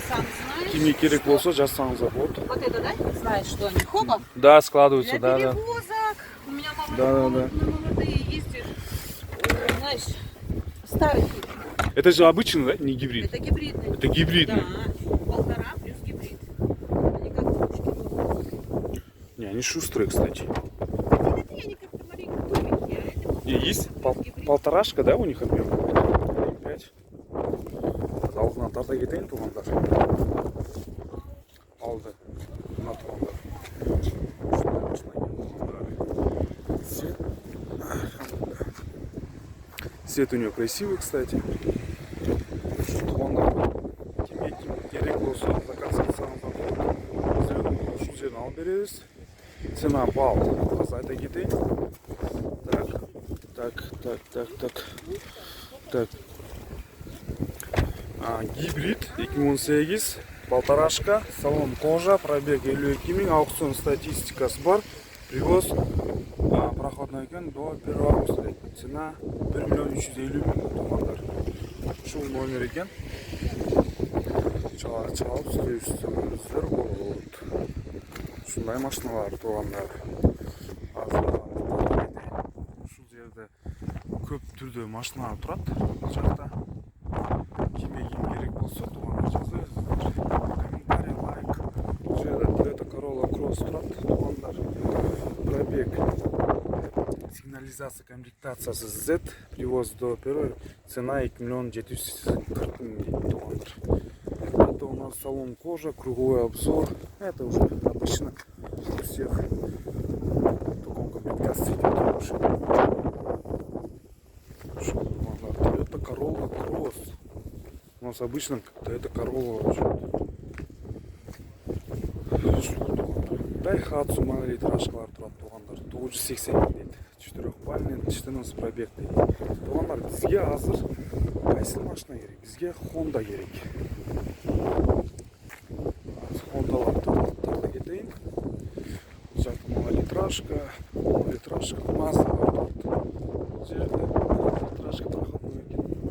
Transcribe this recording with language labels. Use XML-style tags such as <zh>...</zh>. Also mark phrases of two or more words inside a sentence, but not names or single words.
<ru>Сам знаешь.</ru> <ky>Кимге керек болсо жазсаңыздар болот.</ky> <ru>Вот это, да? Знаешь, что они? Хоба? Да, складываются, Для да. перевозок. У меня Да. молодые ездят. Знаешь, старый фит. Это же обычный, да? Не гибрид. Это гибридный. Это гибридный. Да. 1,5 плюс гибрид. Они как дружки. Не, они шустрые, кстати. Это они как-то маленько тупенькие, а это И есть гибрид. полторашка, да, у них объем? 5.</ru> <ky>Алдынан тарта кетейин тугандар. Алды. Мына тугандар.</ky> <ru>Цвет у нее красивый, кстати.</ru> <ky>Тугандар. Кимге керек болсо заказ кылсаңыздар болот. Ушул жерден алып беребиз. Цена бал. Азыр айта кетейин. Так.</ky> <ru>Гибрид 2018, полторашка, салон кожа, пробег 52.000, аукцион</ru> <ky>статистикасы бар.</ky> <ru>Привоз проходной екен до 1 августа.</ru> <ky>Цена 1.350.000 тугандар. Ушул номер екен. Чалып сүйлөшсөңүздөр болот. Ушундай машиналар тугандар. Ушул жерде көп түрдө машиналар турат. Бул жакта кимге керек болсо тугандар жазыңыздар.</ky> <ru>Комментарий, лайк.</ru> <ky>Бул жерде Toyota Corolla Cross турат тугандар.</ky> <ru>Пробег. Сигнализация комплектациясы Z. Привоз до 1. Цена 2.740.000 тугандар. Это у нас салон кожа, круговой обзор. Это уже обычно у всех в таком комплектации идет машина. Toyota Corolla Cross. У нас обычно Toyota Corolla вообще. Daihatsu монолит</ru> <ky>рашкалар турат тугандар.</ky> <kk>980 дейт. 4-бальный 14 пробег дейді. Туғандар, бізге азыр қайсы машина керек? Бізге Honda керек. Хондаларды кетейін. Бұл жақта мына литражка Mazda бар тұрды. Бұл жерде</kk> <ru>литражка проходной</ru> <kk>екен.</kk>